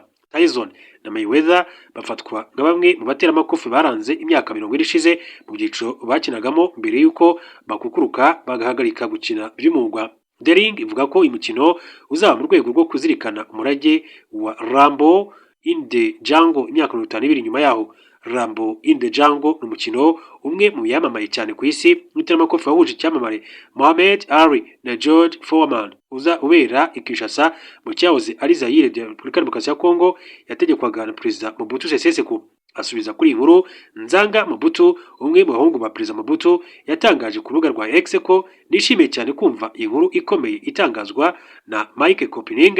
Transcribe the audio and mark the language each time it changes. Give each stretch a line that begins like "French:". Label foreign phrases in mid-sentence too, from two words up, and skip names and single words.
Kinyarwanda: Tyson na Mayweather bafatwa nka bamwe mu bateramakofi baranze imyaka 20 ishize mu byiciro bakinagamo mbere yuko bakukuruka bagahagarika gukina by'umwuga. The Ring ivuga ko imikino uzaba mu rwego rwo kuzirikana umurage wa Rambo in the Jungle imyaka 52 nyuma yaho. Rambo in the Jungle n'umukino umwe mu yamamaye cyane ku isi n'iteramakofi wahuje icyamamare Muhammad Ali na George Foreman uza ubera Kinshasa mu cyahoze ari Zaire de Repubulika Demokarasi ya Kongo yategekwaga na Perezida Mobutu Sese Seko. Asubiza kuri inkuru, Nzanga Mobutu, umwe mu bahungu ba Perezida Mobutu, yatangaje ku rubuga rwa X ko nishimiye cyane kumva inkuru ikomeye itangazwa na Mike Coping.